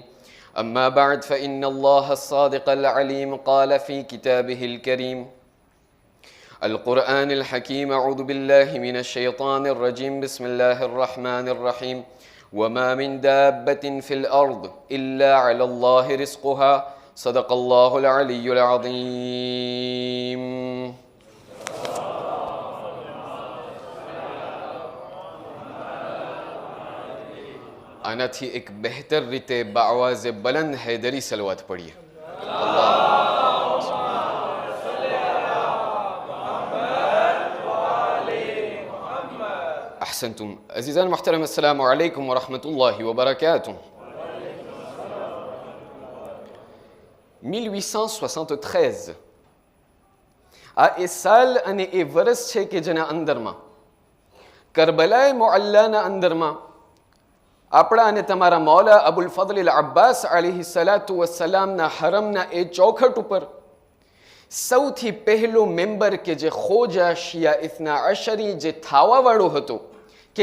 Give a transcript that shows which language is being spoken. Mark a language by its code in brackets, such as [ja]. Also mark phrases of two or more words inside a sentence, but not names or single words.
[ar] أما بعد فإن الله الصادق العليم قال في كتابه الكريم القرآن الحكيم أعوذ بالله من الشيطان الرجيم بسم الله الرحمن الرحيم وما من دابة في الأرض إلا على الله رزقها صدق الله العلي العظيم [gu] આનાથી એક બહેતર રીતે બાવાઝે બલંદ હૈદરી સલવાત પડીએ [ar] أحسنتم عزيزان المحترم السلام عليكم ورحمة الله وبركاته [gu] 1873 આ એ સાલ અને એ વર્ષ છે કે જેના અંદરમાં કરબલાએ મુઅલ્લાના અંદરમાં આપણા અને તમારા મૌલા અબુલ ફضل અબ્બાસ [ar] عليه الصلاة والسلام [gu] હરમના એ ચોખટ ઉપર સૌથી પહેલો મેમ્બર કે જે ખોજા શિયા ઇથના અશરી જે થાવાવાળો હતો કે